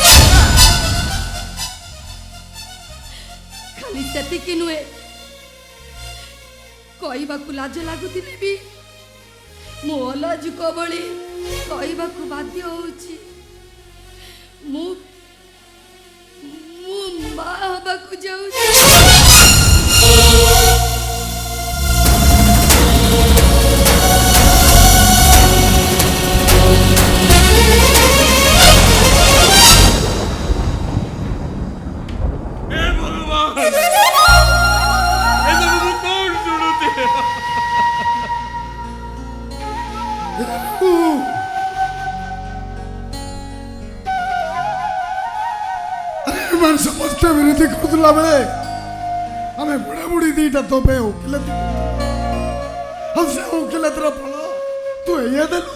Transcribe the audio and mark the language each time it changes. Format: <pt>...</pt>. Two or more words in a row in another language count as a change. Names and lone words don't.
<or>ଖାଲି ସେତିକି ନୁହେଁ, କହିବାକୁ ଲାଜ ଲାଗୁଥିଲେ ବି ମୁଁ ଅଲାଜୁକ ଭଳି କହିବାକୁ ବାଧ୍ୟ ହଉଛି। ମୁଁ ମା ହବାକୁ ଯାଉଛି।</or> <hi>हे भगवान, ऐसा मुझे कौन सुनते?</hi> <or>ଏମାନେ ସମସ୍ତେ ବିରୋଧୀ କରୁଥିଲା ବେଳେ ଆମେ ବୁଢ଼ା ବୁଢ଼ୀ ଦିଟା ତୋ ପାଇଁ ଓକିଲାତି ଆଉ ସେ ଓକିଲାତିର ଫଳ ତୁ ଏଇଆ ଦେଲୁ।</or>